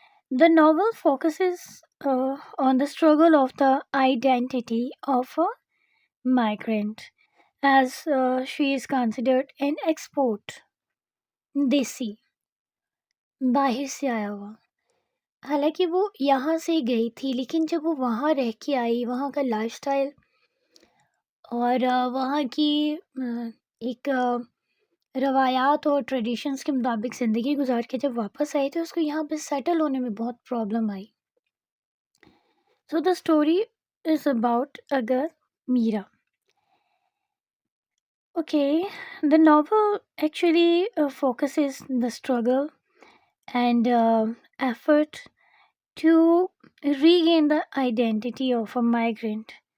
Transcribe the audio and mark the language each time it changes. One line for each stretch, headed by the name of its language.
English: The novel focuses on the struggle of the identity of a migrant as she is considered an export,
Hindi: देसी, बाहर से आया हुआ। हालांकि वो यहाँ से गई थी लेकिन जब वो वहाँ रह के आई वहाँ का लाइफस्टाइल और वहाँ की एक रवायात और ट्रेडिशंस के मुताबिक ज़िंदगी गुजार के जब वापस आई तो उसको यहाँ पे सेटल होने में बहुत problem I.
English: So the story is about a girl, Meera. Okay, the novel actually focuses the struggle and effort to regain the identity of a migrant.